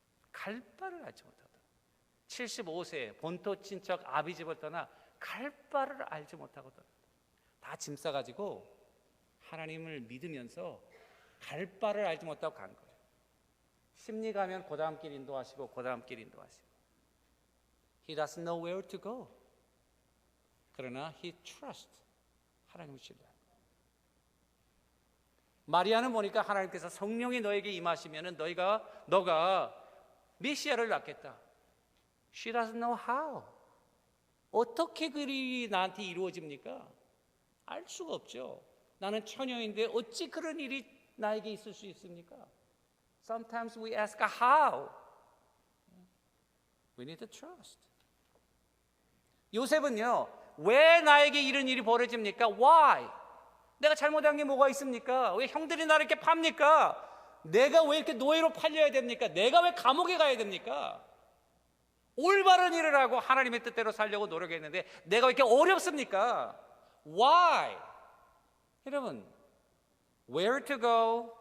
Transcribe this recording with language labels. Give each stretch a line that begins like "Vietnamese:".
Korean: 갈 바를 알지 못하다. 75세 본토 친척 아비 집을 떠나 갈 바를 알지 못하고 떠났다. 다 짐 싸가지고 하나님을 믿으면서 갈 바를 알지 못하고 간 거예요. 심리 가면 그 다음 길 인도하시고 그 다음 길 인도하시고.
English: He doesn't know where to go.
Korean: 그러나
English: he trusts.
Korean: 하나님을 신뢰하는 거예요. 마리아는 보니까 하나님께서 성령이 너에게 임하시면은 너가 메시아를 낳겠다.
English: She doesn't know how.
Korean: 어떻게 그 일이 나한테 이루어집니까? 알 수가 없죠. 나는 처녀인데 어찌 그런 일이 나에게 있을 수 있습니까?
English: Sometimes we ask how. We need to trust.
Korean: 요셉은요, 왜 나에게 이런 일이 벌어집니까?
English: Why?
Korean: 내가 잘못한 게 뭐가 있습니까? 왜 형들이 나를 이렇게 팝니까? 내가 왜 이렇게 노예로 팔려야 됩니까? 내가 왜 감옥에 가야 됩니까? 올바른 일을 하고 하나님의 뜻대로 살려고 노력했는데 내가 왜 이렇게 어렵습니까?
English: Why?
Korean: 여러분,
English: where to go?